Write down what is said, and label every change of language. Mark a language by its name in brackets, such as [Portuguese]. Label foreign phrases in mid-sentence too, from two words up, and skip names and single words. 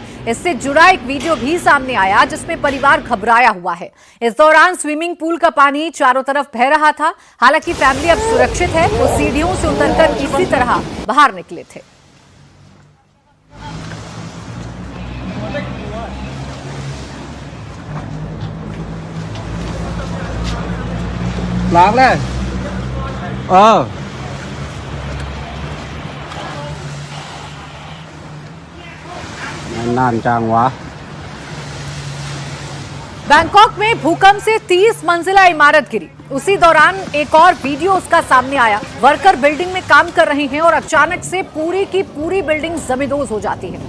[Hindi] इससे जुड़ा एक वीडियो भी सामने आया जिसमें परिवार घबराया हुआ है। इस दौरान स्विमिंग पूल का पानी चारों तरफ बह रहा था। हालांकि फैमिली अब सुरक्षित है। वो सीढ़ियों से उतरकर इसी तरह बाहर निकले थे। [Thai] ล้างเลยนานจังวะ [Hindi] बैंकॉक में भूकंप से 30 मंजिला इमारत गिरी। उसी दौरान एक और वीडियो उसका सामने आया। वर्कर बिल्डिंग में काम कर रहे हैं और अचानक से पूरी की पूरी बिल्डिंग जमींदोज हो जाती है।